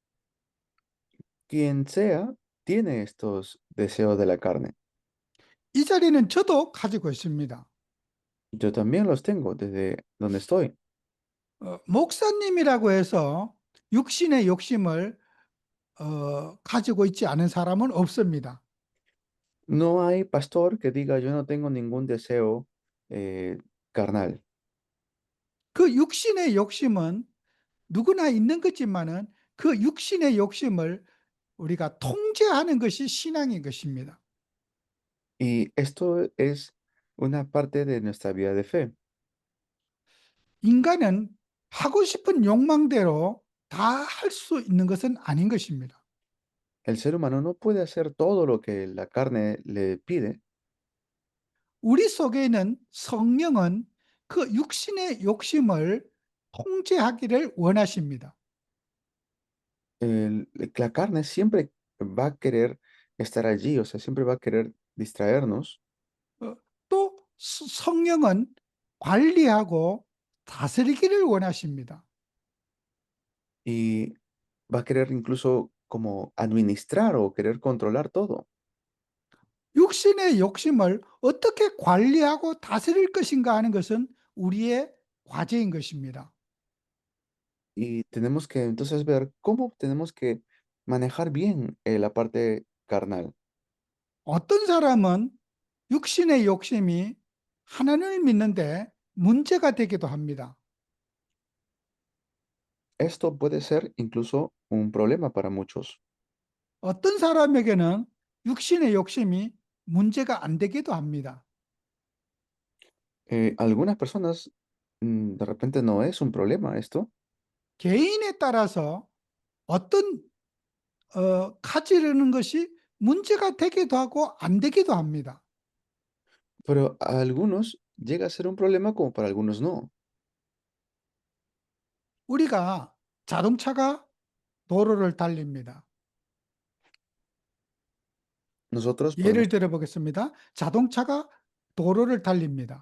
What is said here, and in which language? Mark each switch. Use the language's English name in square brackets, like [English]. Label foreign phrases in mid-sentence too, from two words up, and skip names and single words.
[Spanish] Quien sea tiene estos deseos de la carne. [Korean] 이 자리는 저도 가지고 있습니다. [Spanish] Yo también los tengo desde donde estoy. [Korean] 목사님이라고 해서 육신의 욕심을 가지고 있지 않은 사람은 없습니다. [Spanish] No hay pastor que diga yo no tengo ningún deseo carnal. [Korean] 그 육신의 욕심은 누구나 있는 거지만은 그 육신의 욕심을 우리가 통제하는 것이 신앙인 것입니다. [Spanish] Y esto es una parte de nuestra vida de fe. [Korean] 인간은 하고 싶은 욕망대로 다 할 수 있는 것은 아닌 것입니다. [Spanish] El ser humano no puede hacer todo lo que la carne le pide. [Korean] 우리 속에 있는 성령은 그 육신의 욕심을 통제하기를 원하십니다. [Spanish] La carne siempre va a querer estar allí, o sea, siempre va a querer distraernos. [Korean] 또 성령은 관리하고 다스리기를 원하십니다. [Spanish] Y va a querer incluso como administrar o querer controlar todo. [Korean] 육신의 욕심을 어떻게 관리하고 다스릴 것인가 하는 것은 우리의 과제인 것입니다. [Spanish] Y tenemos que entonces ver cómo tenemos que manejar bien la parte carnal. [Korean] 어떤 사람은 육신의 욕심이 하나님을 믿는데 문제가 되기도 합니다. [Spanish] Esto puede ser incluso un problema para muchos. [Korean] 어떤 사람에게는 육신의 욕심이 문제가 안 되기도 합니다. [Spanish] Algunas personas de repente no es un problema esto, [Korean] 개인에 따라서 어떤 가지려는 것이 문제가 되기도 하고 안 되기도 합니다. [Spanish] pero a algunos llega a ser un problema como para algunos no. [Korean] 우리가 자동차가 도로를 달립니다. [Spanish] Nosotros [Korean] 예를 [Spanish] podemos, [Korean] 들어 보겠습니다. 자동차가 도로를 달립니다.